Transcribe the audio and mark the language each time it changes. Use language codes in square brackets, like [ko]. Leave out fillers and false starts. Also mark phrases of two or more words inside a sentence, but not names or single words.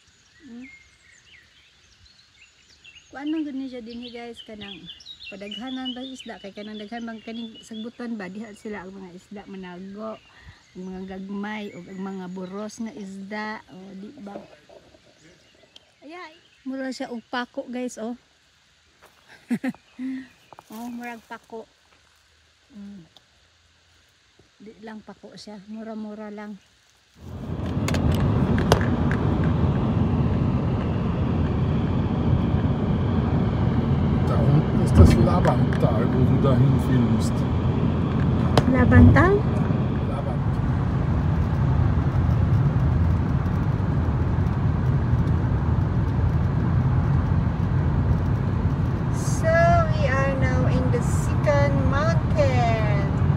[tl] Kung anong ganun siya din, [ceb] guys, kanang padaghanan bang isda kay kanang daghan bang kaning sagbuton ba diha sila ang mga isda manago, ang mga gagmay ug ang mga buros nga isda, o di ba? Ayay, mura siya og pako, guys, oh. Oh, murag pako. Di lang pako siya, mura-mura lang. [de] Das Labantal, wo du dahin filmst. Labantal? Labant. [en] So we are now in the second mountain.